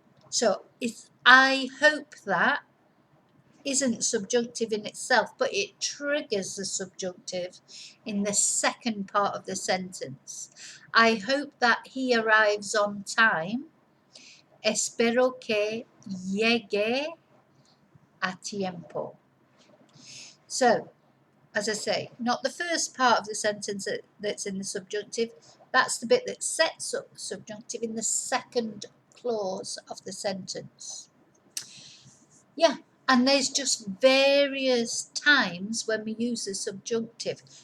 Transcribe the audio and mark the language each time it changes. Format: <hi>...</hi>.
<en>So, if I hope that isn't subjunctive in itself, but it triggers the subjunctive in the second part of the sentence. I hope that he arrives on time.</en> <es>Espero que llegue a tiempo.</es> <en>So, as I say, not the first part of the sentence that's in the subjunctive. That's the bit that sets up the subjunctive in the second clause of the sentence. Yeah, and there's just various times when we use the subjunctive.</en>